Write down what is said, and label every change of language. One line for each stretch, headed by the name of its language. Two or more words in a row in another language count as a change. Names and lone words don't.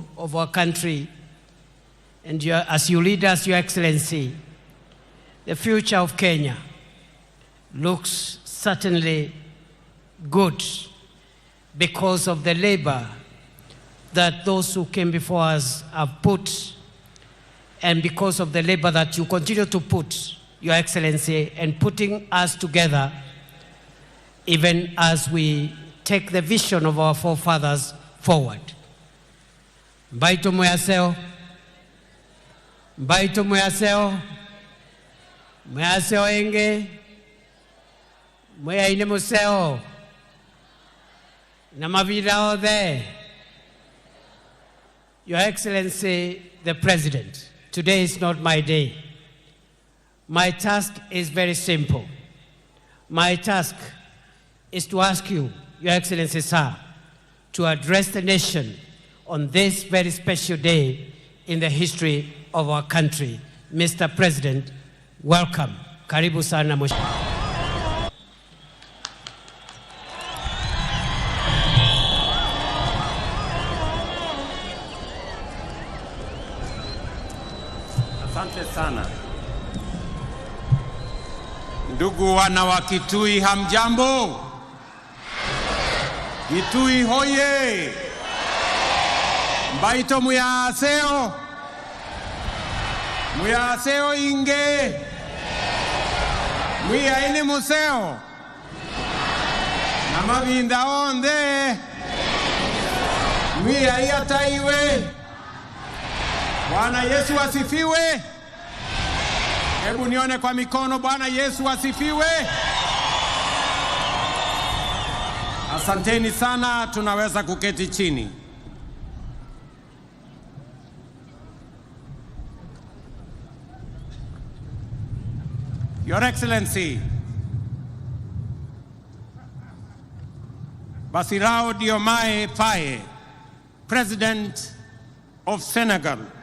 English: of our country, and as you lead us, Your Excellency, the future of Kenya looks certainly good because of the labor that those who came before us have put, and because of the labor that you continue to put, Your Excellency, and putting us together even as we take the vision of our forefathers forward.
Kamba: Mbaito muyaseo, mbaito muyaseo, muyaseo enge, muyaine museo, na mavira ode.
English: Your Excellency, the President, today is not my day. My task is very simple. My task is to ask you, Your Excellency, sir, to address the nation on this very special day in the history of our country. Mr. President, welcome.
Swahili: Karibu sana Mheshimiwa. Asante sana. Ndugu wana wa Kitui, hamjambo?
Kamba: Kitui hoye! Mbaito muyaseo! Muyaseo inge! Muyaine museo! Namavinda onde!
Swahili: Muyaiataiwe! Bwana Yesu asifiwe! Hebu nione kwa mikono. Bwana Yesu asifiwe! Asanteni sana, tunaweza kuketi chini.
English: Your Excellency, Bassirou Diomaye Faye, President of Senegal.